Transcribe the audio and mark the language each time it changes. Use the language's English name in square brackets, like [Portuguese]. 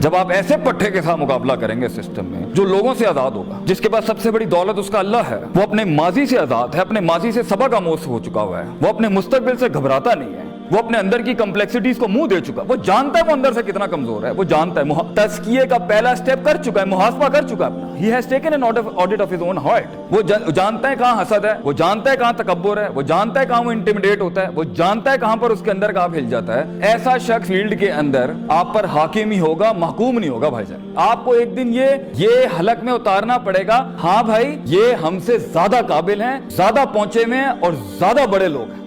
[Hindi] जब आप ऐसे पट्टे के साथ मुकाबला करेंगे सिस्टम में जो लोगों से आजाद होगा, जिसके पास सबसे बड़ी दौलत उसका अल्लाह है, वो अपने माजी से आजाद है, अपने माजी से सबक आमोज हो चुका हुआ है, वो अपने मुस्तकबिल से घबराता नहीं है, वो अपने अंदर की कम्प्लेक्सिटीज को मुंह दे चुका, वो जानता है वो अंदर से कितना कमजोर है, वो जानता है, तज़किये का पहला स्टेप कर चुका है, मुहासबा कर चुका है अपना। [English] He has taken an audit of his own heart। [Hindi] वो जानता है कहाँ हसद है, वो जानता है कहाँ तकब्बुर है, वो जानता है कहाँ वो इंटिमिडेट होता है, वो जानता है कहाँ पर उसके अंदर का हिल जाता है। ऐसा शख्स फील्ड के अंदर आप पर हाकिम ही होगा, महकूम नहीं होगा भाईजान। आपको एक दिन ये हलक में उतारना पड़ेगा, हाँ भाई ये हमसे ज्यादा काबिल हैं, ज्यादा पहुंचे में हैं और ज्यादा बड़े लोग हैं।